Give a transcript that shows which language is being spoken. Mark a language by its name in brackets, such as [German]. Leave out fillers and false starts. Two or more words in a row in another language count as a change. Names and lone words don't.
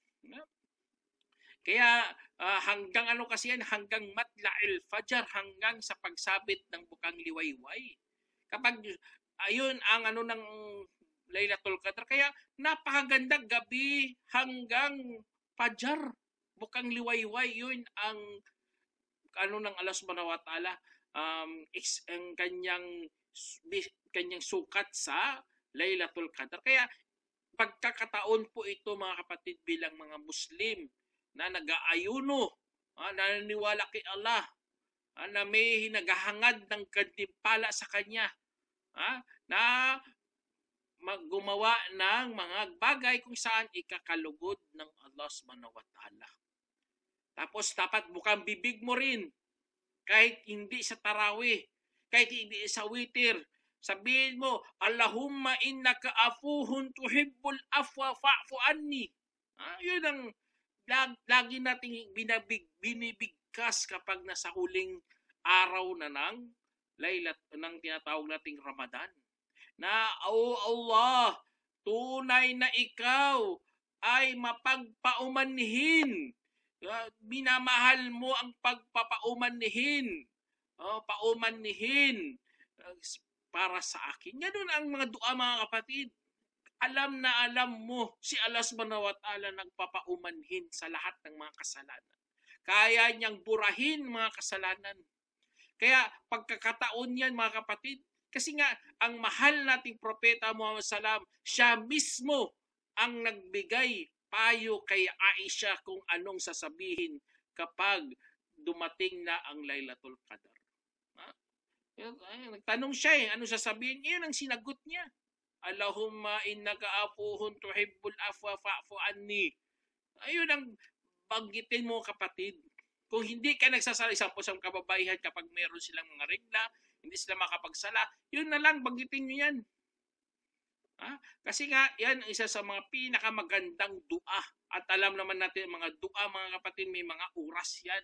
[Filipino] Kaya hanggang ano kasi yan, hanggang [Arabic] مطلع الفجر, [Filipino] hanggang sa pagsabit ng bukang liwayway. Kapag ayun ang ano ng Lailatul Qadr, kaya napakaganda gabi hanggang fajar, bukang liwayway, yun ang ano ng Allah [Arabic] سبحانه وتعالى, [Filipino] ang kanyang sukat sa Lailatul Qadr. Kaya pagkakataon po ito mga kapatid bilang mga Muslim na nag-aayuno, naniniwala kay Allah, na may naghahangad ng gantimpala sa Kanya, na gumawa ng mga bagay kung saan ikakalugod ng Allah [Arabic] سبحانه وتعالى. [Filipino] Tapos dapat bukang bibig mo rin, kahit hindi sa tarawih, kahit hindi sa witir, sabihin mo, [Arabic] اللهم إنك عفو تحب العفو فاعف عني. [Filipino] Yun ang lagi nating binibigkas kapag nasa huling araw na ng tinatawag nating Ramadan. Na, O Allah, tunay na ikaw ay mapagpaumanhin. Minamahal mo ang pagpapaumanhin. Paumanhin para sa akin. Ganun ang mga dua mga kapatid. Alam na alam mo si Allah [Arabic] سبحانه وتعالى [Filipino] nagpapaumanhin sa lahat ng mga kasalanan. Kaya niyang burahin mga kasalanan. Kaya pagkakataon yan mga kapatid, kasi nga ang mahal nating Propeta Muhammad Salam, siya mismo ang nagbigay payo kay Aisha kung anong sasabihin kapag dumating na ang Lailatul Qadar. Nagtanong siya ano sasabihin? Iyon ang sinagot niya. [Arabic] اللهم إنك عفو تحب العفو فاعف عني. [Filipino] Ayun ang banggitin mo kapatid. Kung hindi ka nagsasala, isang kababaihan kapag meron silang mga regla, hindi sila makapagsala, yun na lang, banggitin nyo yan. Kasi nga, yan isa sa mga pinakamagandang dua. At alam naman natin, mga dua, mga kapatid, may mga oras yan.